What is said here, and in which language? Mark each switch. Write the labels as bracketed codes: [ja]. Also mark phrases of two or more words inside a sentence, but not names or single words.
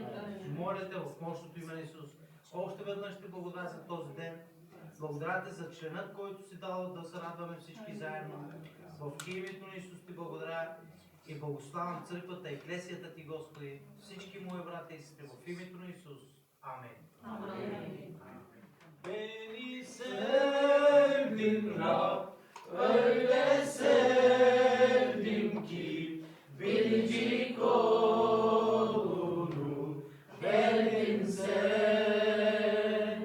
[bg] Моля Те в мощното име на Исус. Още веднъж Ти благодаря за този ден. Благодаря Те за членът, който си дал да се радваме всички заедно. В името на Исус Ти благодаря. И благославям църквата, еклесията Ти, Господи, всички мои брата и сестри, в името на Исус. Амин. Amen. [tr] Beni sevdin Rab, öyle sevdim ki biricik oğlunu verdin sen.